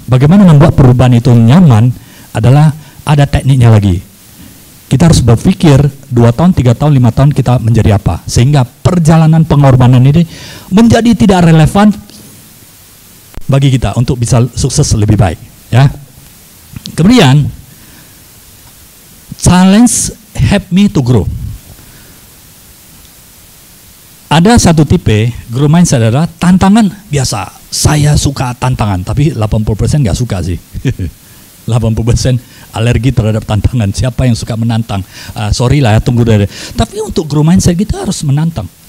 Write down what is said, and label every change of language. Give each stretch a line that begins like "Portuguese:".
Indonesian: Bagaimana membuat perubahan itu nyaman adalah ada tekniknya lagi. Kita harus berpikir 2 tahun, 3 tahun, 5 tahun kita menjadi apa. Sehingga perjalanan pengorbanan ini menjadi tidak relevan bagi kita untuk bisa sukses lebih baik. Ya.
English: Kemudian, challenge help me to grow.
Indonesian: Ada satu tipe, growth mindset adalah tantangan biasa. Saya suka tantangan, tapi 80% nggak suka sih. 80% alergi terhadap tantangan. Siapa yang suka menantang? Sorry lah ya, tunggu dulu. Tapi untuk growth mindset kita harus menantang.